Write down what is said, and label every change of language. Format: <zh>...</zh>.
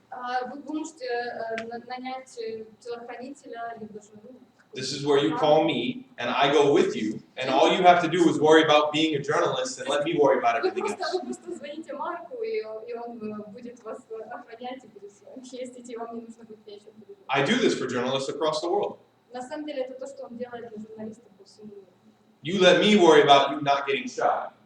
<ru>вы можете нанять телохранителя, либо же</ru> <en>This is where you call me, and I go with you, and all you have to do is worry about being a journalist, and let me worry about everything else.</en> <ru>Вы просто звоните Марку, и он будет вас охранять и будет с вами ездить, и вам не нужно будет ничего делать.</ru> <en>I do this for journalists across the world.</en> <ru>На самом деле это то, что он делает для журналистов по всему миру.</ru> <en>You let me worry about you not getting shot.</en>